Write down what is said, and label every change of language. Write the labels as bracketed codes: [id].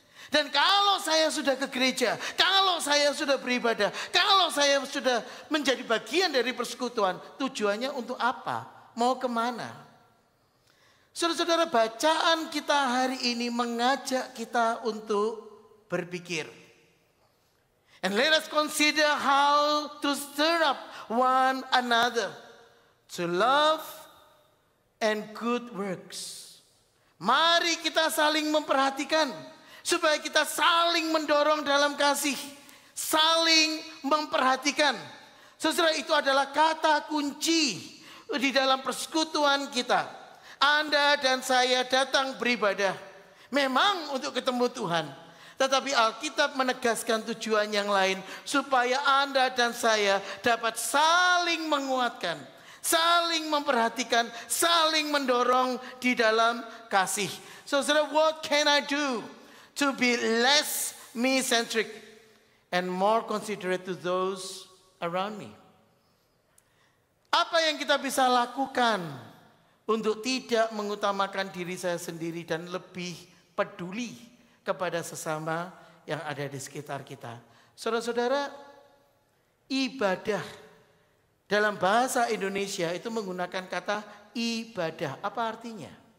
[id] Dan kalau saya sudah ke gereja, kalau saya sudah beribadah, kalau saya sudah menjadi bagian dari persekutuan, tujuannya untuk apa? Mau kemana? Saudara-saudara, bacaan kita hari ini mengajak kita untuk berpikir. [en] And let us consider how to stir up one another to love and good works. [id] Mari kita saling memperhatikan supaya kita saling mendorong dalam kasih, saling memperhatikan. Saudara, itu adalah kata kunci di dalam persekutuan kita. Anda dan saya datang beribadah memang untuk ketemu Tuhan. Tetapi Alkitab menegaskan tujuan yang lain supaya Anda dan saya dapat saling menguatkan, saling memperhatikan, saling mendorong di dalam kasih. [en] Saudara, what can I do to be less me-centric and more considerate to those around me? [id] Apa yang kita bisa lakukan untuk tidak mengutamakan diri saya sendiri dan lebih peduli kepada sesama yang ada di sekitar kita? Saudara-saudara, ibadah dalam bahasa Indonesia itu menggunakan kata ibadah. Apa artinya?